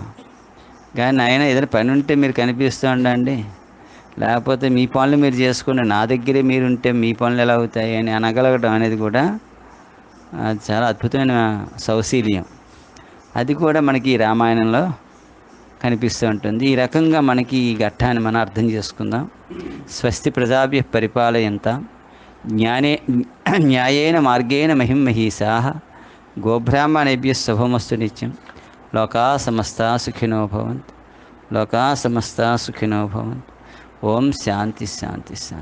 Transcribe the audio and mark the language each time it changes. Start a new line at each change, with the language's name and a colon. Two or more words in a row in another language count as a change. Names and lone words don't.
Telugu: కానీ ఆయన ఏదైనా పని ఉంటే మీరు కనిపిస్తూ ఉండండి, లేకపోతే మీ పనులు మీరు చేసుకోండి, నా దగ్గరే మీరుంటే మీ పనులు ఎలా అవుతాయి అని అనగలగడం అనేది కూడా చాలా అద్భుతమైన సౌశీల్యం. అది కూడా మనకి రామాయణంలో కనిపిస్తూ ఉంటుంది. ఈ రకంగా మనకి ఈ ఘట్టాన్ని మనం అర్థం చేసుకుందాం.
Sanskrit: స్వస్తి ప్రజాభ్య పరిపాలయంతాం న్యాయేన మార్గేణ మహిమహీసాః గోబ్రాహ్మణేభ్యః శుభమస్తు నిత్యం. లోకా సమస్తా సుఖినో భవంతు. లోకా సమస్తా సుఖినో భవంతు. ఓం శాంతి శాంతి శాంతి.